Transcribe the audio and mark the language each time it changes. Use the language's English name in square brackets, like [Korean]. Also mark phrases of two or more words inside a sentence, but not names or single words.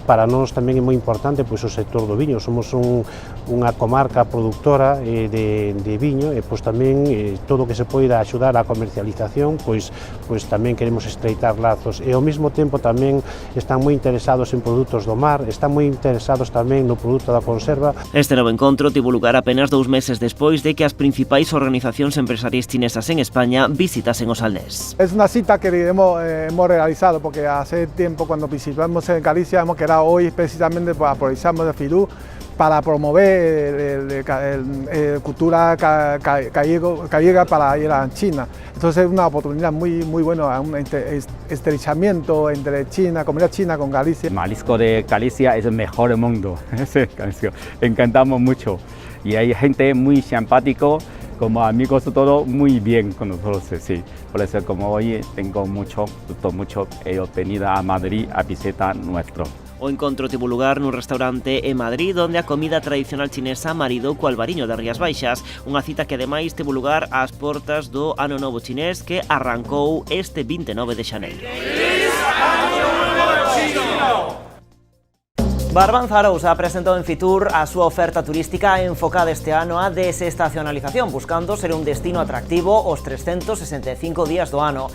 [Galician] Para nós tamén é moi importante o sector do viño. Somos unha comarca productora de viño e tamén todo o que se poida axudar á comercialización, tamén queremos estreitar lazos e ao mesmo tempo tamén están moi interesados en produtos do mar, están moi interesados tamén no produto da conserva. Este novo encontro tivo lugar apenas 2 meses despois de que as principais organizacións empresariais chinesas en España visitasen o Salnés. [Spanish] Es una cita que hemos realizado porque hace tiempo cuando visitamos en Galicia hemos quedado hoy precisamente aprovechamos de Fitur para promover cultura gallega para ir a China. Entonces es una oportunidad muy buena, un estrechamiento entre China, comunidad china con Galicia. Marisco de Galicia es el mejor del mundo, encantamos mucho y hay gente muy simpático, como amigos todo muy bien con nosotros, sí. Por eso como hoy tengo mucho venido a Madrid a visitar nuestro. [Galician] O encontro tivo lugar nun restaurante en Madrid onde a comida tradicional chinesa maridou co albariño das Rías Baixas, unha cita que ademais tivo lugar ás portas do Ano Novo Chinés que arrancou este 29 de xaneiro. Barbanza Arousa presentou en Fitur a súa oferta turística enfocada este ano á desestacionalización, buscando ser un destino atractivo os 365 días do ano.